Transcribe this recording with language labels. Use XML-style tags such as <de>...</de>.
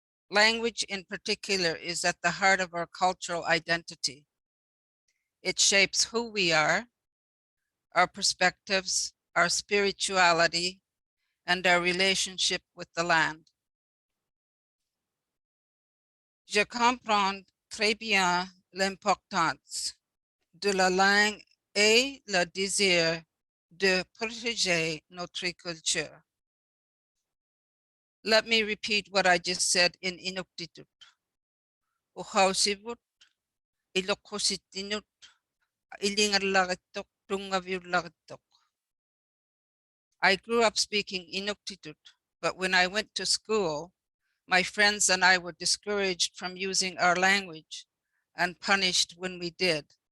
<en>Language in particular is at the heart of our cultural identity. It shapes who we are, our perspectives, our spirituality, and our relationship with the land.</en> <fr>Je comprends très bien l'importance de la langue et le désir de protéger notre culture.</fr> <en>Let me repeat what I just said in Inuktitut.</en> <iu>Uhausivut, ilokositinut, ilingarlagatok, tungavirlagatok.</iu> <en>I grew up speaking Inuktitut, but when I went to school, my friends and I were discouraged from using our language and punished when we did.</en>